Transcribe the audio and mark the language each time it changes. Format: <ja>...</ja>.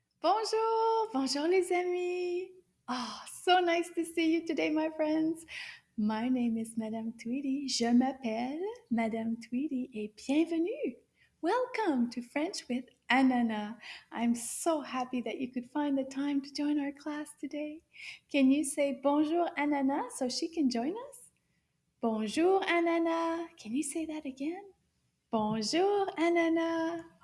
<fr>Bonjour, bonjour les amis.</fr> <en>Oh, so nice to see you today, my friends. My name is Madame Tweedy.</en> <fr>Je m'appelle Madame Tweedy et bienvenue.</fr> <en>Welcome to French with Ananas. I'm so happy that you could find the time to join our class today. Can you say bonjour Ananas so she can join us? Bonjour Ananas. Can you say that again? Bonjour, Ananas.</en>